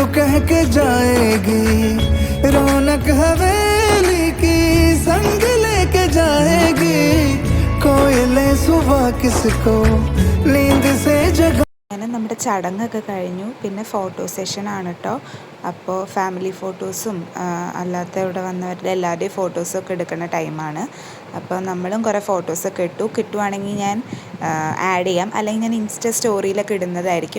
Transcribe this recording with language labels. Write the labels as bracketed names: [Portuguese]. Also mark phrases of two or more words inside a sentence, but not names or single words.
[Hindi] कह के जाएगी, रौनक हवेली की संग लेके जाएगी, कोयले सुबह किसको नींद से जगा। [Malayalam] അങ്ങനെ നമ്മുടെ ചടങ്ങൊക്കെ കഴിഞ്ഞു. പിന്നെ [English] photo session [Malayalam] കേട്ടോ. അപ്പോൾ [English] family photos [Malayalam] അല്ലാത്ത ഇവിടെ വന്നവരുടെ എല്ലാവരുടെയും ഫോട്ടോസൊക്കെ എടുക്കുന്ന ടൈമാണ്. അപ്പോൾ നമ്മളും കുറേ ഫോട്ടോസൊക്കെ ഇട്ടു. കിട്ടുവാണെങ്കിൽ ഞാൻ ആഡ് ചെയ്യാം, അല്ലെങ്കിൽ ഞാൻ [English] Insta story [Malayalam] ഇടുന്നതായിരിക്കും.